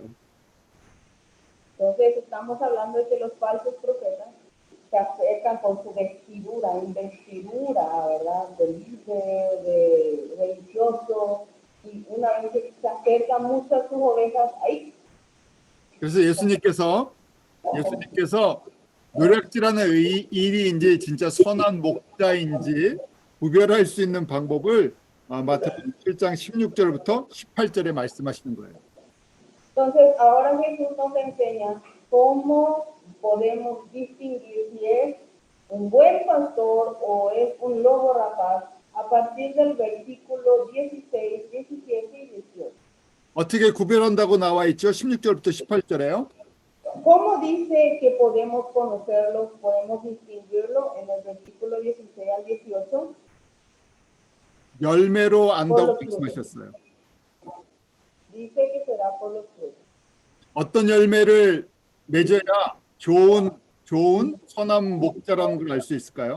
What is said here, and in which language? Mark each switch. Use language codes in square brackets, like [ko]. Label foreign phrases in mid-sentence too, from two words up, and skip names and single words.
[es] Entonces estamos hablando de que los falsos profetas se acercan con su vestidura, investidura, ¿verdad? De líder, de religioso, y una vez que se acercan muchas sus ovejas, ahí. [ko] 그래서 예수님께서 노략질하는 일이 진짜 선한 목자인지 구별할 수 있는 방법을 마태복음 7장 16절부터 18절에 말씀하시는 거예요. [es] Entonces, ahora Jesús nos enseña cómo podemos distinguir si es un buen pastor o es un lobo rapaz a partir del versículo 16, 17 y 18. [ko] 어떻게 구별한다고 나와 있죠? 16절부터 18절에요. [es] ¿Cómo dice que podemos conocerlo, podemos distinguirlo en el versículo 16 al 18? [ko] 열매로 안다고 말씀하셨어요. [es] Dice que será por los frutos. [ko] 어떤 열매를 맺어야 좋은 선한 목자라는 걸 알 수 있을까요?